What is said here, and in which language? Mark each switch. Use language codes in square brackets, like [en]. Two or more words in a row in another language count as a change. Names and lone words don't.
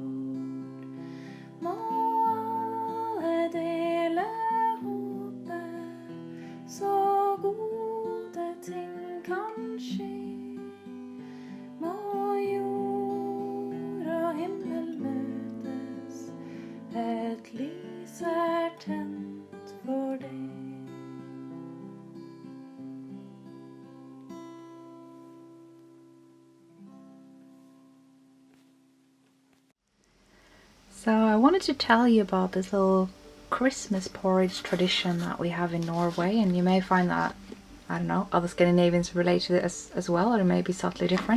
[no] Må alle dele håpet, så gode ting kan skje. Må jord og himmel møtes, et lys tent for det. [en] So I wanted to tell you about this little Christmas porridge tradition that we have in Norway, and you may find that, I don't know, other Scandinavians relate to it as well, or it may be subtly different.